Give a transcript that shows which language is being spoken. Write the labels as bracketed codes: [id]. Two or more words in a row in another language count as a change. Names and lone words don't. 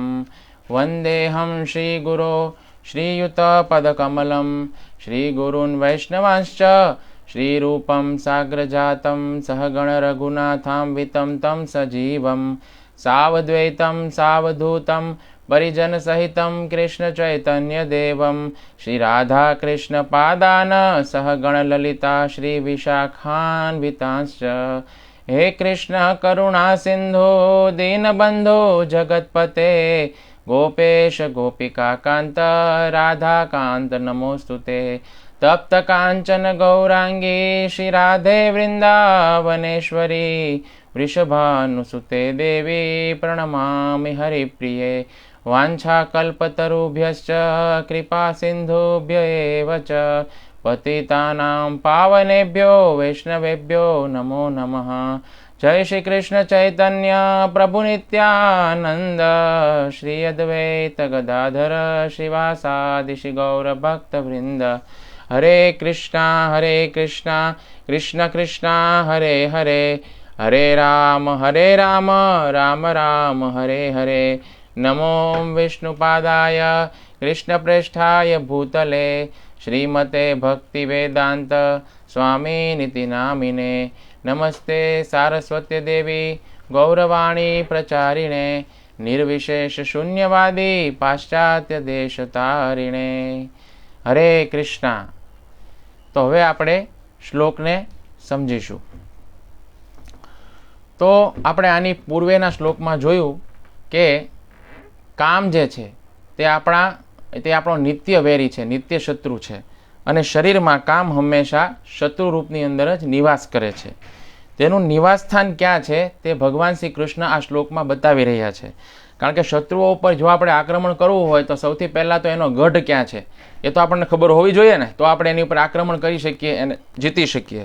[sa] વંદેહં શ્રીગુરો શ્રીયુતપદકમલં શ્રીગુરૂन् વૈષ્ણવાંશ્ચ શ્રીરૂપં સાગ્રજાतं સહગણ રઘુનાથાન્વિतं तं સજીવં સાવદ્વૈतं સાવધૂतं પરિજન સહિतं કૃષ્ણ ચૈતન્ય દેવમ શ્રી રાધા કૃષ્ણ પાદાન સહગણ લલિતા શ્રી વિશાખાન્વિતાંશ્ચ. હે કૃષ્ણ કરુણા સિંધુ દીનબંધુ જગતપતે ગોપેશ ગોપિકા કાંત રાધા કાંત નમોસ્તુતે. तप्त कांचन गौरांगी श्री राधे वृंदावनेश्वरी वृषभानुसुते देवी प्रणमामि हरिप्रिये वाञ्छाकल्पतरुभ्यश्च कृपा सिन्धुभ्य एव च पतितानां पावनेभ्यो वैष्णवेभ्यो नमो नमः। जय श्री कृष्ण चैतन्य प्रभु नित्यानंद श्री अद्वैत गदाधर श्रीवासादि श्री गौर भक्त वृंद। हरे कृष्णा कृष्ण कृष्णा हरे हरे, हरे राम राम राम हरे हरे। नमो विष्णुपादाय कृष्णप्रेष्ठाय भूतले श्रीमते भक्तिवेदांत स्वामिनिति नामिने। नमस्ते सारस्वती देवी गौरवाणी प्रचारिणे निर्विशेष शून्यवादी पाश्चात्य देश तारिणे। हरे कृष्णा। [gu] તો હવે આપણે શ્લોક ને સમઝીશું। તો આપણે આની પૂર્વેના શ્લોક મેં જોયું કે કામ જે છે તે આપણો નિત્ય વેરી છે, નિત્ય શત્રુ છે અને શરીરમાં કામ હંમેશા શત્રુ રૂપની અંદર જ નિવાસ કરે છે। તેનું નિવાસ સ્થાન ક્યાં છે તે ભગવાન શ્રી કૃષ્ણ આ શ્લોકમાં બતાવી રહ્યા છે। કારણ કે શત્રુઓ ઉપર જો આપણે આક્રમણ કરવું હોય તો સૌથી પહેલાં તો એનો ગઢ ક્યાં છે એ તો આપણને ખબર હોવી જોઈએ ને, તો આપણે એની ઉપર આક્રમણ કરી શકીએ અને જીતી શકીએ।